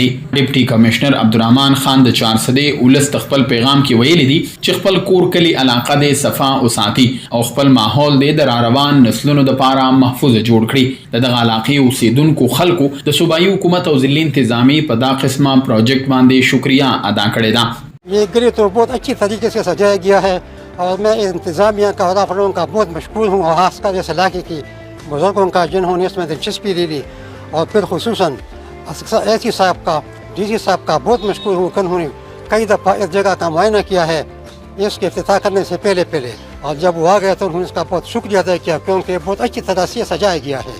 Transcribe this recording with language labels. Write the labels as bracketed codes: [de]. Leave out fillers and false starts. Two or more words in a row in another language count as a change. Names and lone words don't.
[ps] ډیپټي کمشنر عبدالرحمن خان د چارسدې ولس خپل پیغام کې ویلي دي چې خپل کور کلی علاقه د صفا وساتي او خپل ماحول د روان نسلونو د محفوظ جوړ کړي. دغه علاقې اوسیدونکو خلکو د صوبایي حکومت او ضلعي انتظامی په دا قسمه پروجیکټ باندې شکریہ ادا کړې ده. [ur] یہ گلی تو بہت اچھی طریقے سے سجایا گیا ہے اور میں انتظامیہ کا عہدہ فروغ کا بہت مشکور ہوں اور خاص کر اس علاقے کی بزرگوں کا جنہوں نے اس میں دلچسپی لے لی اور پھر خصوصاً ایسی صاحب کا ڈی سی صاحب کا بہت مشکور ہوں کہ انہوں نے کئی دفعہ اس جگہ کا معائنہ کیا ہے اس کے افتتاح کرنے سے پہلے اور جب وہ آ گیا تو انہوں نے اس کا بہت شکریہ ادا کیا کیونکہ بہت اچھی طرح سے سجایا گیا ہے.